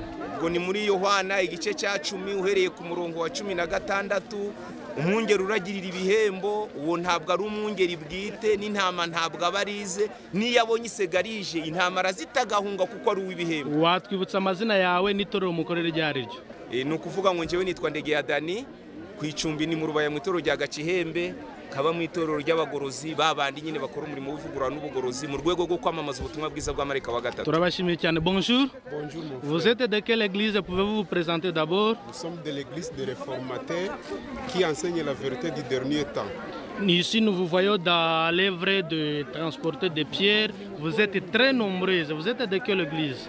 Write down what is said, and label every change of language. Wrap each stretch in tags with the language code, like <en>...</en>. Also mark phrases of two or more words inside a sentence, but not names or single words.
<rw>ubwo ni muri Yohana igice cya 10 uhereye ku murongo wa 16 umwungeri uragirira ibihembo uwo ntabwo ari umwungeri bwite n'intama ntabwo abarize niyo abonye isegarije intama arazitagahunga kuko ari uw'ibihembo watwibutsa amazina yawe n'itorero umukorere ryari ryo ni ukuvuga ngo njyewe nitwa Ndegeya Dani ku icumbi ni mu Rubaya mu itorero rya Gacihembe kaba mu itorero ry'abagorozi babandi nyine bakora umurimo w'ivugurura n'ubugorozi mu rwego rwo kwamamaza ubutumwa bwiza bwa Marika wa gatatu. Turabashimiye cyane.</rw> <fr>Bonjour. Bonjour mon frère. Vous êtes de quelle église? Pouvez-vous vous présenter d'abord? Nous sommes de l'église des réformateurs qui enseigne la vérité du dernier temps. Ici, nous vous voyons dans l'œuvre de transporter des pierres. Vous êtes très nombreuses. Vous êtes de quelle église?</fr>